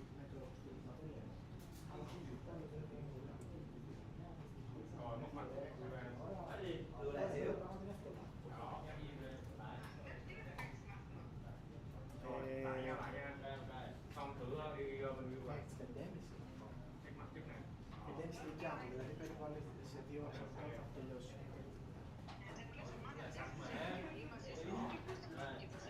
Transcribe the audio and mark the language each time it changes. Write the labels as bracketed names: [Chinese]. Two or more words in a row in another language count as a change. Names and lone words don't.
[Vietnamese] Rồi một mặt đưa lại xíu. Lại nha. Xong thử đi mình view lại. Check mặt trước này. [Greek] Δεν στοιχιάμε, δηλαδή πρέπει να βάλεις σε 2 ώρες θα τελειώσει.